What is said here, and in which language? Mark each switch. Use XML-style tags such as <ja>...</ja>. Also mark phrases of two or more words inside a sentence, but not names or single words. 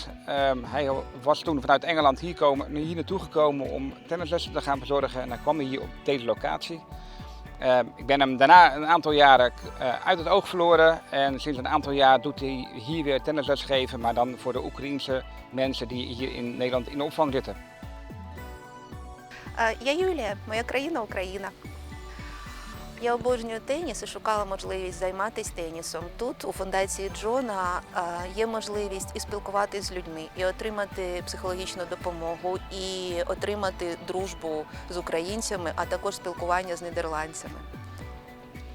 <nl>Hij was toen vanuit Engeland hier naartoe gekomen om tennislessen te gaan verzorgen en dan kwam hij hier op deze locatie. Ik ben hem daarna een aantal jaren uit het oog verloren en sinds een aantal jaar doet hij hier weer tennisles geven, maar dan voor de Oekraïense mensen die hier in Nederland in opvang zitten.</nl> <uk>Я Юлія, моя країна Україна. Я обожнюю теніс і шукала можливість займатися тенісом. Тут, у фундації Джона, є можливість і спілкуватися з людьми, і отримати психологічну допомогу, і отримати дружбу з українцями, а також спілкування з нідерландцями.</uk>